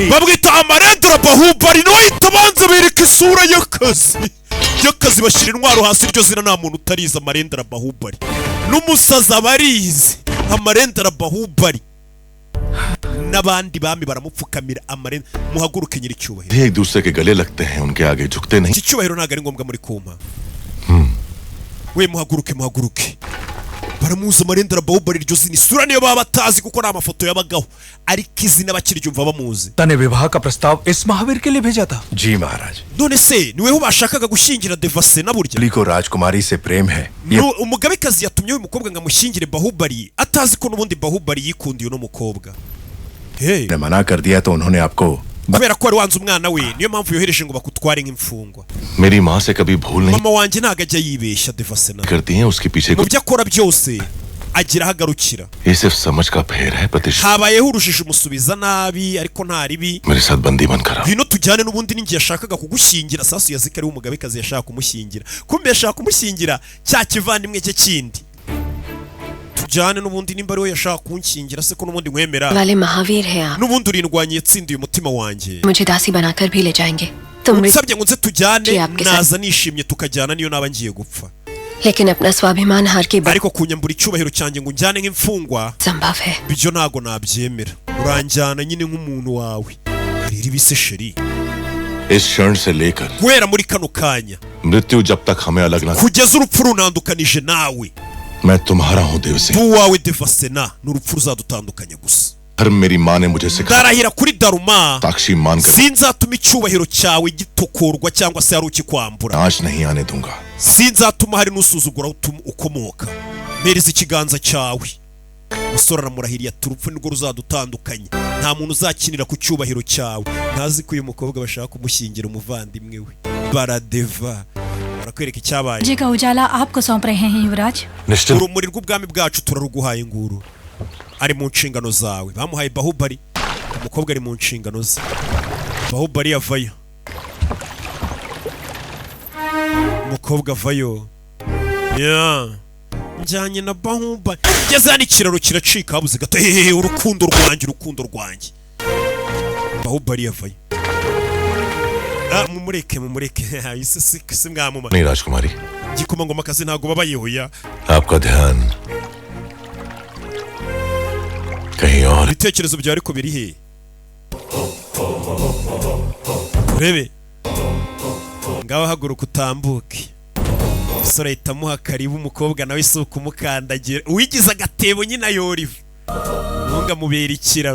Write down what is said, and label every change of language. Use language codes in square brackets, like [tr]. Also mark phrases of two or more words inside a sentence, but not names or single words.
[rw] bamwita amarendera Bahubali no itabanza bereka isura y'akazi bashira intwaro hasi. Iryo zina nta muntu utariza amarendera Bahubali n'umusaza barizi amarendera Bahubali n'abandi bami baramupfukamira amarendera. Muhaguruke nyiri cyubahiro. [hi] एक दूसरे के गले लगते हैं उनके आगे झुकते नहीं. [rw] Iki cyubahiro ntago ari ngombwa muri kumpa. We muhaguruke baramuza amarendera Bahubali. Iryo zina isura niyo baba batazi kuko nta mafoto yabagaho, ariko izina bakiryumva bamuzi. [hi] तने विवाह का प्रस्ताव इस महावीर के लिए भेजा था. जी महाराज. [rw] None se niwe ubashakaga gushyingira Devasena burya? [hi] Bahubali को राजकुमारी से प्रेम है. [rw] Umugabekazi yatumye uyu mukobwa ngo amushyingire Bahubali atazi ko n'ubundi Bahubali yikundiye uno mukobwa. [hi] ने मना कर दिया तो उन्होंने आपको [rw] kubera ko wari wanze umwana we niyo mpamvu yohereje ngo bakutware nk'imfungwa. [hi] मेरी माँ से कभी भूल नहीं [rw] mama wanjye ntago ajya yibeshya Devasena [hi] करती हैं उसके पीछे [rw] mu byo akora byose agira ahagarukira. [hi] ये सिर्फ समझ का फेर है प्रतिष्ठा. [rw] habayeho urushije umusubiza nabi ariko nta ribi. [hi] मेरे साथ बंदी बनकर [rw] bino tujyane n'ubundi ninjye yashakaga kugushyingira. Sasu yazika ari umugabekazi yashaka kumushyingira, kumbe yashaka kumushyingira cya kivandimwe cye kindi. tujyane n'ubundi nimba ari we yashaka kunshyingira se ko n'ubundi nkwemera. [hi] वाले महावीर हैं आप. [rw] n'ubundi urindwanye yatsindiye umutima wanjye. [hi] मुझे दासी बनाकर भी ले जाएंगे. [rw] unsabye ngo nze tujyane naza nishimye tukajyana niyo naba ngiye gupfa. [hi] लेकिन अपना स्वाभिमान हार के बाद [rw] ariko kunyambura icyubahiro cyanjye ngo njyane nk'imfungwa [hi] संभव है. [rw] bijyo ntago nabyemera. uranjyana nyine nk'umuntu wawe. harira ibise sheri. [hi] इस क्षण से लेकर [rw] guhera muri kano kanya [hi] मृत्यु जब तक हमें अलग ना [rw] kugeza urupfu runandukanije nawe. [hi] मैं तुम्हारा हूँ देवसेना. [rw] uwawe Devasena n'urupfu ruzadutandukanya gusa. [hi] हर मेरी माँ ने मुझे सिखाया [rw] ndarahira kuri Daruma [hi] साक्षी मानकर [rw] sinzatuma icyubahiro cyawe gitokorwa cyangwa se hari ukikwambura. [hi] नाश नहीं आने दूंगा. [rw] sinzatuma hari n'usuzugura ukomoka. mpereza ikiganza cyawe. umusore aramurahiriye ati urupfu nirwo ruzadutandukanya. nta muntu uzakinira ku cyubahiro cyawe. ntazi ko uyu mukobwa bashaka kumushyingira umuvandimwe we. baradeva barakwereka icyabaye. [hi] जी का उजाला आपको सौंप रहे हैं युवराज. [rw] urumuri rw'ubwami bwacu turaruguhaye nguru. ari mu nshingano zawe. bamuhaye Bahubali, umukobwa ari mu nshingano ze. Bahubali yavayo, umukobwa avayo. njyanye na Bahubali. ngeze hano ikiraro kiracika habuze gato. urukundo rwanjye. Bahubali yavayo. mumureke si mwamuma. [hi] नहीं राजकुमारी. [rw] gikomangoma kazi ntago babayehoya. [hi] आपका ध्यान कहीं और. [rw] ibitekerezo byawe ariko biri he? urebe ngaho haguruka utambuke. umusore ahita amuha karibu. umukobwa nawe si ukumukandagira. uwigize agatebo nyine ayoriva. ntunga mubera ikiraro.